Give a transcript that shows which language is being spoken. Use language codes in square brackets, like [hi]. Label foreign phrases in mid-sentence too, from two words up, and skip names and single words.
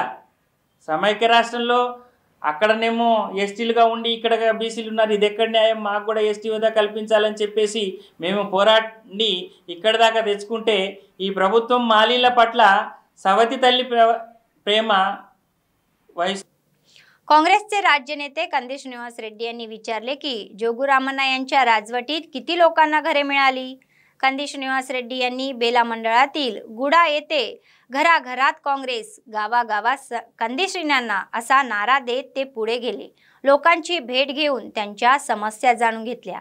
[te] సమైక్య రాష్ట్రంలో అక్కడనేమో ఎస్టీలుగా ఉండి ఇక్కడ బీసీలు ఉన్నారు, ఇది ఎక్కడ న్యాయం? మాకు కూడా ఎస్టీ హోదా కల్పించాలని చెప్పేసి మేము పోరాడి ఇక్కడ దాకా తెచ్చుకుంటే ఈ ప్రభుత్వం మాలీల పట్ల సవతి తల్లి ప్రేమ వహిస్తుంది। [mr] काँग्रेसचे राज्य नेते कंदी श्रीनिवास रेड्डी यांनी विचारले की जोगुरामन्ना यांच्या राजवटीत किती लोकांना घरे मिळाली। कंदी श्रीनिवास रेड्डी यांनी बेला मंडळातील गुडा येथे घराघरात काँग्रेस, गावागावात कंदी श्रीनांना असा नारा देत ते पुढे गेले लोकांची भेट घेऊन त्यांच्या समस्या जाणून घेतल्या।